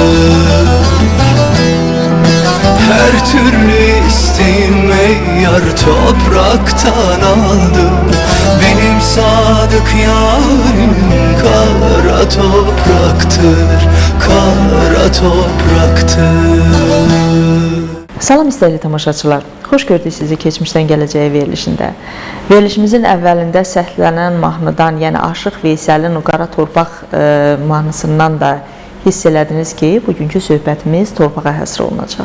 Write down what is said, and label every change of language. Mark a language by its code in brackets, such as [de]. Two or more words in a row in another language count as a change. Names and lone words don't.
[tr] Her türlü isteğimi yar topraktan aldım. Benim sadık yarim kara topraktır, kara topraktır. [az] Salam istəyili tamaşaçılar, xoş gördük sizi keçmişdən gələcəyə verilişində. Verilişimizin əvvəlində səhlənən mahnıdan, yəni Aşıq Veysəlin o Qara Torpaq mahnısından da hiss elədiniz ki, bugünkü söhbətimiz torpağa həsr olunacaq.